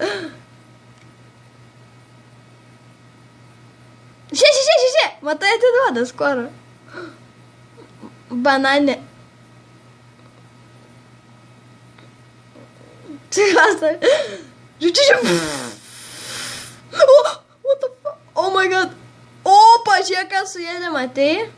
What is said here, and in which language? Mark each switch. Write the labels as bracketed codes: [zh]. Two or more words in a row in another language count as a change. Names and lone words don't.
[lt] Še. Matai, atiduoda skorą. Bananė. Čia. [en] What the fuck? Oh my god. [lt] O, pažiūrėk, ką suėdė, matai?